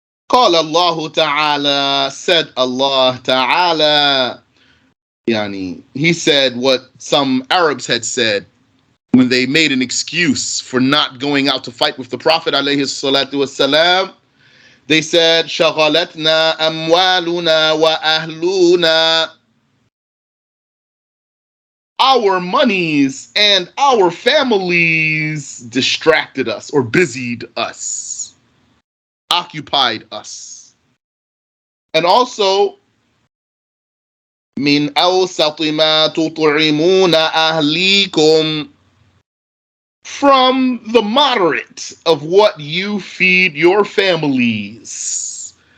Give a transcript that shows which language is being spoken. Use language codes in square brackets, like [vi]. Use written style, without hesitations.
[ar] قال الله تعالى, [en] said Allah Ta'ala, yani, he said what some Arabs had said when they made an excuse for not going out to fight with the Prophet alayhi salatu wasalam. They said, [ar] شغلتنا أموالنا وأهلنا. [en] Our monies and our families distracted us or busied us, occupied us. And also, [ar] من أوسط ما تطعمون أهليكم, [en] from the moderate of what you feed your families.